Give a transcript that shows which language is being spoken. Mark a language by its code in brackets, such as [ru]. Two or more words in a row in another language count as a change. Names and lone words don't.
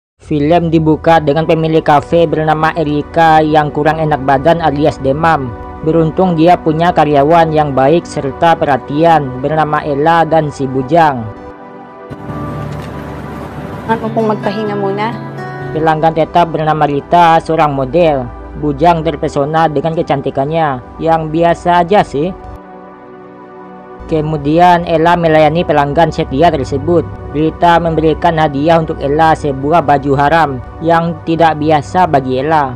[id] Film dibuka dengan pemilik kafe bernama Erika yang kurang enak badan alias demam. Beruntung dia punya karyawan yang baik serta perhatian bernama Ella dan si Bujang. [tl] Ano pong magpahinga muna? [id] Pelanggan tetap bernama Rita, seorang model. Bujang terpesona dengan kecantikannya yang biasa aja sih. Kemudian Ella melayani pelanggan setia tersebut. Rita memberikan hadiah untuk Ella sebuah baju haram yang tidak biasa bagi Ella.